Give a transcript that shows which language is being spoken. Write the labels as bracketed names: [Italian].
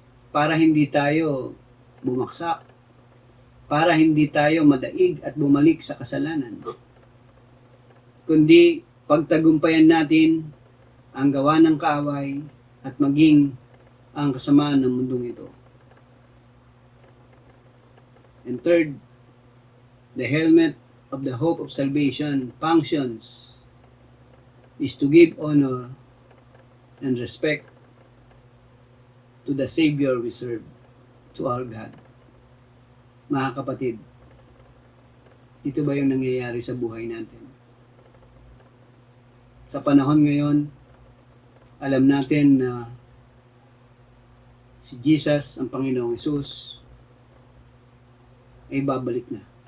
[Filipino] para hindi tayo bumaksak, para hindi tayo madaig at bumalik sa kasalanan, kundi pagtagumpayan natin ang gawa ng kaaway at maging ang kasamaan ng mundong ito. [English] And third, the helmet of the hope of salvation functions is to give honor and respect to the Savior we serve, to our God. [Filipino] Mga kapatid, ito ba yung nangyayari sa buhay natin? Sa panahon ngayon, alam natin na si Jesus, ang Panginoong Hesus, ay babalik na.